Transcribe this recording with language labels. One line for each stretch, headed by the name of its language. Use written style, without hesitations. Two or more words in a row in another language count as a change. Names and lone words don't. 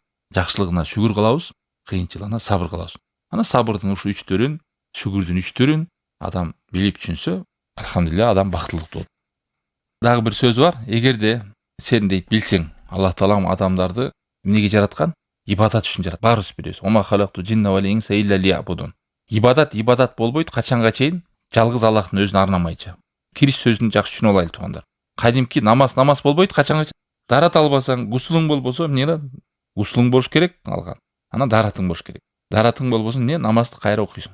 Kyrgyz: Жакшылыгына шүгүр кылабыз, кыйынчылыгына сабыр кылабыз. Ана сабырдын ушул 3төрүн, шүгүрдүн 3төрүн адам билип түшүнсө, альхамдулилля, адам бактылуу болот. Дагы бир сөз бар. Эгерде сен дейт билсең, Аллах Таалам адамдарды эмнеге жараткан? Ибадат үчүн жараткан. Баарыбыз билебиз.
Arabic: وما خلقت الجن والإنس إلا ليعبدون.
Kyrgyz: Ибадат болбойт качанга чейин жалгыз Аллахтын өзүнө арнамайча. Кириш сөзүн жакшы түшүнүп алайлы туугандар. Кадимки намаз болбойт качанга чейин. Дарат албасаң, гусулуң болбосо эмне? Гусулуң болуш керек алган. Ана даратың болуш керек. Даратың болбосо эмне? Намазды кайра окуйсуң.